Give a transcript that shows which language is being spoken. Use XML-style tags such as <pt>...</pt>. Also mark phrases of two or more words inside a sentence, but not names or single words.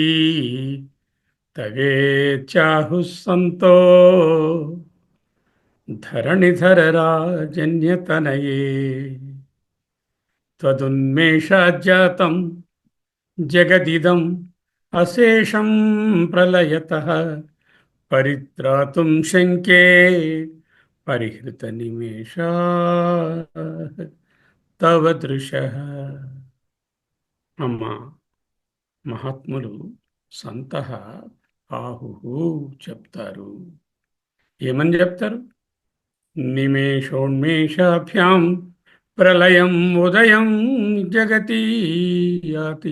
<sa>तवेत्याहुः सन्तो धरणिधरराजन्यतनये त्वदुन्मेषाज्जातं जगदिदम् अशेषं प्रलयतः परित्रातुं शङ्के परिहृतनिमेषाः तव दृशः।</sa> <te>అమ్మ మహాత్ములు</te> <sa>సంతః ఆహుహు</sa> <te>చెప్తారు. ఏమని చెప్తారు?</te> <sa>నిమేషోన్మేషాభ్యాం ప్రళయం ఉదయం జగతి యాతి.</sa>